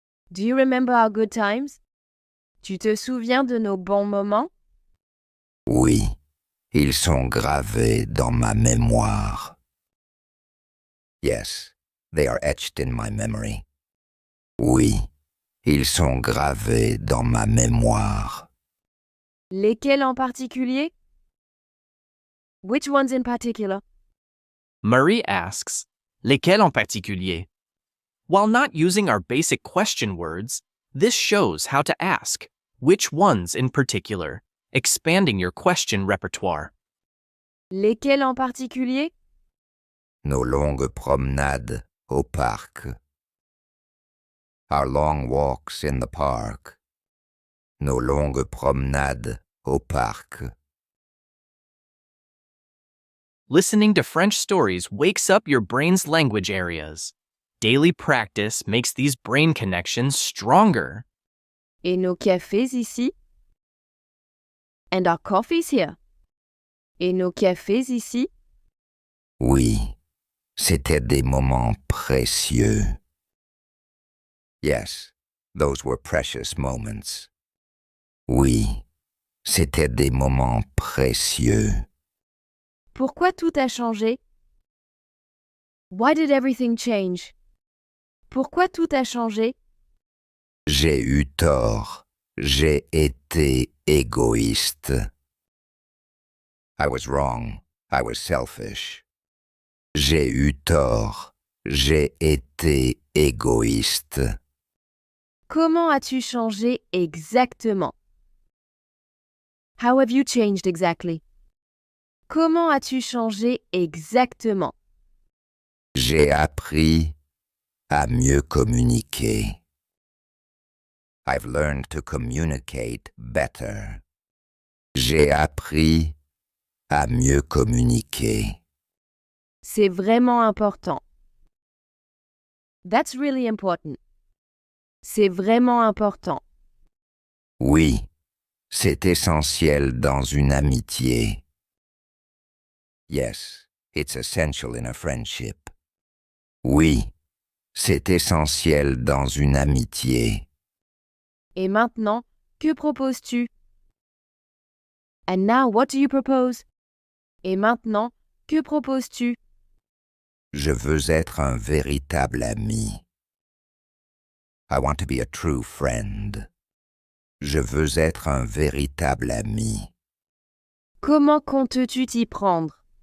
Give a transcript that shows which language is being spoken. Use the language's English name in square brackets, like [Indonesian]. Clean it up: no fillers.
[English] Do you remember our good times? [French] Tu te souviens de nos bons moments? Oui, ils sont gravés dans ma mémoire. [English] Yes, they are etched in my memory. [French] Oui, ils sont gravés dans ma mémoire. Lesquels en particulier? [English] Which ones in particular? Marie asks, [French] lesquels en particulier? [English] While not using our basic question words, this shows how to ask, which ones in particular, expanding your question repertoire. [French] Lesquels en particulier? Nos longues promenades au parc. [English] Our long walks in the park. [French] Nos longues promenades au parc. [English] Listening to French stories wakes up your brain's language areas. Daily practice makes these brain connections stronger. [French] Et nos cafés ici? [English] And our coffees here? [French] Et nos cafés ici? Oui, c'étaient des moments précieux. [English] Yes, those were precious moments. [French] Oui, c'étaient des moments précieux. Pourquoi tout a changé? [English] Why did everything change? [French] Pourquoi tout a changé? J'ai eu tort. J'ai été égoïste. [English] I was wrong. I was selfish. [French] J'ai eu tort. J'ai été égoïste. Comment as-tu changé exactement? [English] How have you changed exactly? [French] Comment as-tu changé exactement? J'ai appris à mieux communiquer. [English] I've learned to communicate better. [French] J'ai appris à mieux communiquer. C'est vraiment important. [English] That's really important. [French] C'est vraiment important. Oui, c'est essentiel dans une amitié. [English] Yes, it's essential in a friendship. [French] Oui, c'est essentiel dans une amitié. Et maintenant, que proposes-tu? [English] And now, what do you propose? [French] Et maintenant, que proposes-tu? Je veux être un véritable ami. [English] I want to be a true friend. [French] Je veux être un véritable ami. Comment comptes-tu t'y prendre?